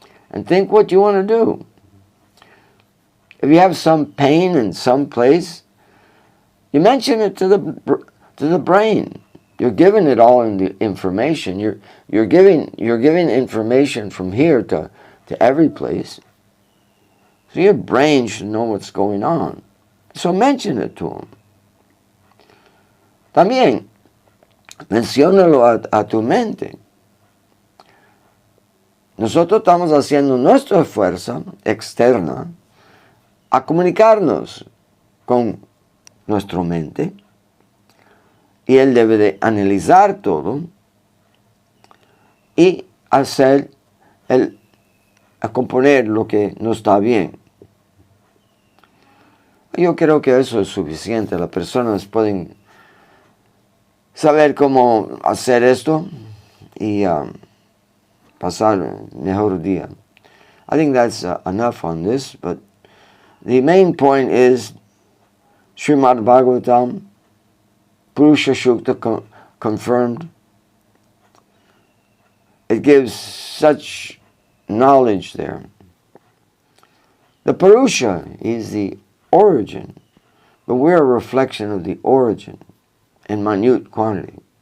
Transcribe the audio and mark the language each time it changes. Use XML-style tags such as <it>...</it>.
<en>And think what you want to do. If you have some pain in some place, you mention it to the brain. You're giving it all in the information. You're giving information from here to every place. So your brain should know what's going on. So mention it to them.</en> <es>También, menciónalo a tu mente. Nosotros estamos haciendo nuestra fuerza externa a comunicarnos con nuestra mente y él debe de analizar todo y a componer lo que no está bien. Yo creo que eso es suficiente. Las personas pueden saber cómo hacer esto y pasar mejor día.</es> <en>I think that's enough on this, but the main point is Srimad Bhagavatam, Purusha Sukta confirmed. It gives such knowledge there. The Purusha is the origin, but we're a reflection of the origin in minute quantity.</en>